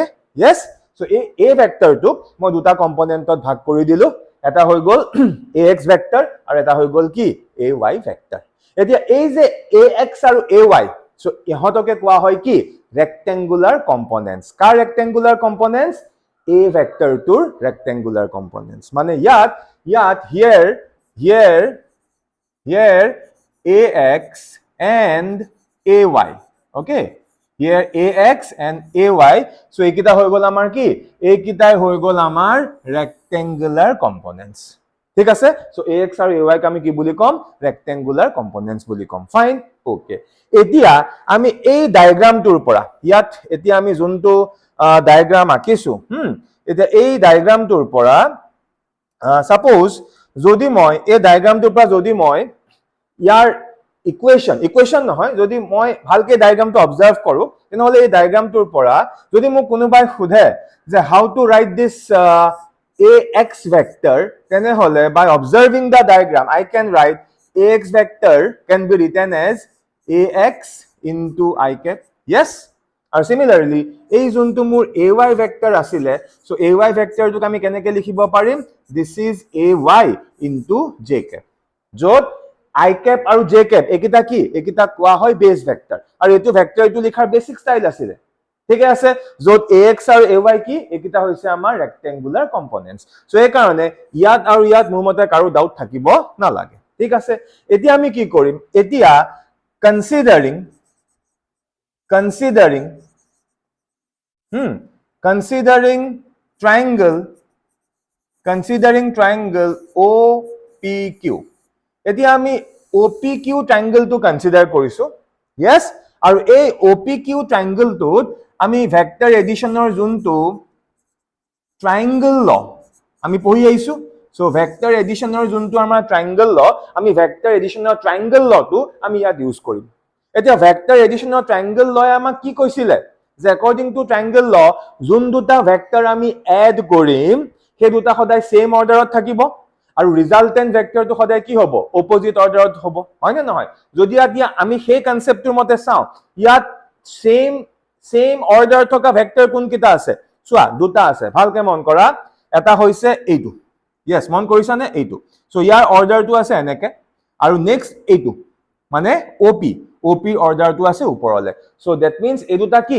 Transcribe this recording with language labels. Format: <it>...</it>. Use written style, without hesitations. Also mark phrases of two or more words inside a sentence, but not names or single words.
<as>yes, সো এই a ভেক্টৰটোক মই দুটা কম্পোনেন্টত ভাগ কৰি দিলো, এটা হৈ গল ax ভেক্টৰ আৰু এটা হৈ গল কি ay ভেক্টৰ। এতিয়া এই যে ax আৰু ay, সো ইহঁতকে কোৱা হয় কি</as> <en>rectangular components.</en> <as>কাৰ</as> <en>rectangular components?</en> <as>a ভেক্টৰটোৰ</as> <en>rectangular components.</en> <as>মানে ইয়াত</as> <en>here ax and ay, okay, here ax and ay, so</en> <as>এইকিটা হৈ গল আমাৰ কি, এইকিটাই হৈ গল আমাৰ</as> <en>rectangular components,</en> <as>ঠিক আছে। সো ax আৰু ay ক আমি কি বুলি কম?</as> <en>rectangular components</en> <as>বুলি কম।</as> <en>fine, okay.</en> <as>এতিয়া আমি এই ডায়াগ্ৰামটোৰ পৰা, ইয়াত এতিয়া আমি যোনটো ডায়াগ্ৰাম আঁকিছো, এতিয়া এই ডায়াগ্ৰামটোৰ পৰা সাপোজ যদি মই এই ডায়াগ্ৰামটোৰ পৰা যদি মই ইয়াৰ ইকুৱেশন নহয়, যদি মই ভালকে ডায়াগ্ৰামটো অবজাৰ্ভ কৰো, তেনেহলে এই ডায়াগ্ৰামটোৰ পৰা যদি মোক কোনোবাই সোধে যে</as> <en>how to write this ax vector,</en> <as>তেনেহলে</as> <en>by observing the diagram I can write ax vector can be written as ax into I cap.</en> <as>yes, আৰু সিমিলাৰলি এই যোনটো মোৰ ay ভেক্টৰ আছিলে, সো ay ভেক্টৰটোক আমি কেনেকৈ লিখিব পাৰিম?</as> <en>this is ay into j cap,</en> <as>য'ত I cap আৰু j cap এইকিটা কি, এইকিটা কোৱা হয়</as> <en>base vector,</en> <as>আৰু এইটো ভেক্টৰ এইটো লিখাৰ</as> <en>basic style</en> <as>আছিলে, ঠিক আছে। য'ত ax আৰু ay কি, এইকিটা হৈছে আমাৰ</as> <en>rectangular components.</en> <as>সো এই কাৰণে ইয়াত আৰু ইয়াত মোৰ মতে কাৰো ডাউট থাকিব নালাগে, ঠিক আছে। এতিয়া আমি কি কৰিম, এতিয়া</as> <en>considering triangle OPQ,</en> <as>এতিয়া আমি OPQ ট্ৰায়াঙ্গলটো কনসিডাৰ কৰিছো। yes, আৰু এই OPQ ট্ৰায়াঙ্গলটোত আমি</as> <en>vector addition triangle law</en> <as>আমি পঢ়ি আহিছো, সো</as> <en>vector addition</en> <as>যোনটো আমাৰ</as> <en>triangle law,</en> <as>আমি</as> <en>vector addition triangle law</en> <as>আমি ইয়াত ইউজ কৰিম। এতিয়া</as> <en>vector addition triangle law</en> <as>আমাক কি কৈছিলে যে</as> <en>according to triangle law</en> <as>যোন দুটা ভেক্টৰ আমি এড কৰিম সেই দুটা সদায়</as> <en>same order</en> <as>থাকিব আৰু ৰিজাল্টেন্ট ভেক্টৰটো সদায় কি হ'ব</as> <en>opposite order</en> <as>হ'ব হয় নে নহয় যদি এতিয়া আমি সেই কনসেপ্টৰ মতে চাও ইয়াত সেম অৰ্ডাৰ থকা ভেক্টৰ কোন কিটা আছে চোৱা দুটা আছে ভালকে মন কৰা এটা হৈছে এইটো yes মন কৰিছা নে এইটো সো ইয়াৰ অৰ্ডাৰটো আছে এনেকে আৰু নেক্সট এইটো মানে OP অৰ্ডাৰটো আছে ওপৰলে সো</as> <en>that means</en> <as>এই দুটা কি</as>